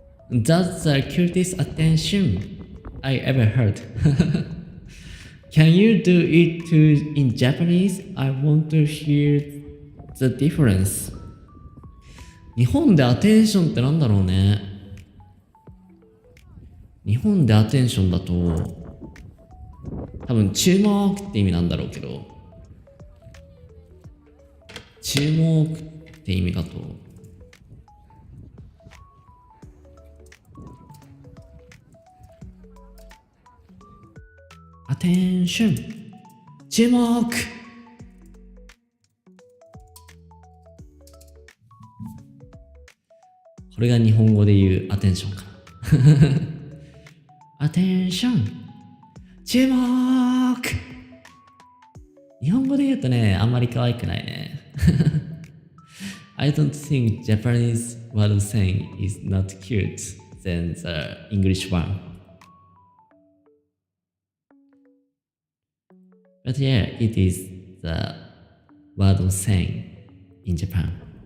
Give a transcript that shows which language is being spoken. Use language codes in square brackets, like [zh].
[en] That's the cutest attention I ever heard. Can you do it too in Japanese? I want to hear the difference. [ja] 日本でアテンションってなんだろうね。日本でアテンションだと多分注目って意味なんだろうけど、注目って意味だとアテンション、注目。これが日本語で言うアテンションかな。アテンション、注目。日本語で言うとね、あんまり可愛くないね。 [en] I don't think Japanese word saying is not cute than the English one. But yeah, it is the word of saying in Japan.